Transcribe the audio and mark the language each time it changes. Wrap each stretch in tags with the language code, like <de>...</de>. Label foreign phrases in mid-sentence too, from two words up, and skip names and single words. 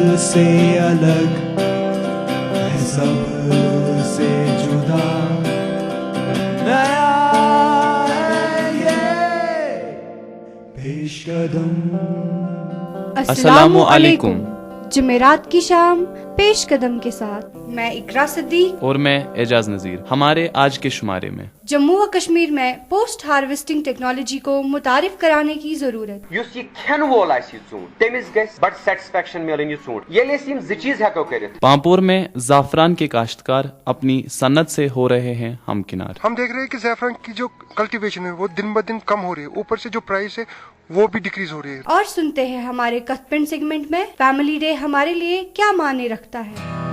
<ur>سے الگ ہے، سب سے جدا نیا ہے یہ پیش قدم۔ السلام علیکم۔ جمعرات کی شام پیش قدم کے ساتھ میں اقرا صدیق اور میں اعجاز نذیر۔ ہمارے آج کے شمارے میں جموں و کشمیر میں</ur> <en>post harvesting technology</en> <ur>کو متعارف کرانے کی ضرورت۔</ur> <ks>یُس یہ کھین وول آسہِ یہِ ژوٗنٛٹھ تٔمِس گژھِ بڑٕ سیٹسفیکشن مِلٕنۍ یہِ ژوٗنٛٹھ ییٚلہِ أسۍ یِم زٕ چیٖز ہٮ۪کو کٔرِتھ۔</ks> <ur>پامپور میں زعفران کے کاشتکار اپنی صنعت سے ہو رہے ہیں ہمکنار۔ ہم دیکھ رہے ہیں کہ زعفران کی جو کلٹیویشن ہے وہ دن بدن کم ہو رہی ہے، اوپر سے جو پرائس ہے وہ بھی ڈیکریز ہو رہی ہے۔ اور سنتے ہیں ہمارے کتھ پنڈ سیگمنٹ میں</ur> <en>family day</en> <ur>ہمارے لیے کیا معنی رکھتا ہے۔</ur>